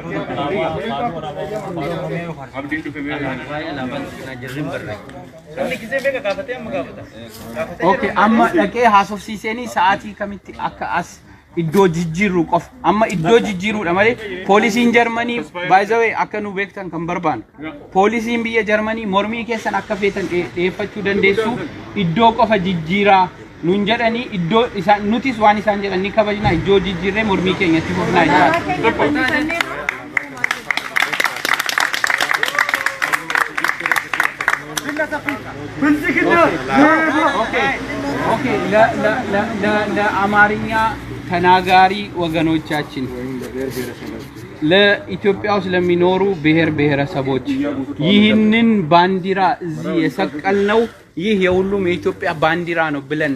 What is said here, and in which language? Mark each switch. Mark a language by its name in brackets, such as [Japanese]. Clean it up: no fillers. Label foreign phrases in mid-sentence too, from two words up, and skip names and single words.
[Oromo] Okay amma dhaqee haasofsiisanii sa'aatii kamitti akka as iddoo jijjiirru qof amma iddoo jijjiirruudha malee poolisiin Jarmanii [English] by the way [Oromo] akka nu beektan kan barbaan poolisiin biyya Jarmanii mormii keessan akka feetan dheeffachuu dandeessu iddoo qofa jijjiiraa nun jedhanii iddoo isaan nutis waan isaan jedhan ni kabajna iddoo jijjiirree mormii keenyatti fufnaa jira [Amharic] Okay, la አማርኛ ተናጋሪ ወገኖቻችን ለኢትዮጵያ ውስጥ ለሚኖሩ ብሔር ብሔረሰቦች ይህንን ባንዲራ እዚህ የሰቀልነው ይህ የሁሉም የኢትዮጵያ ባንዲራ ነው ብለን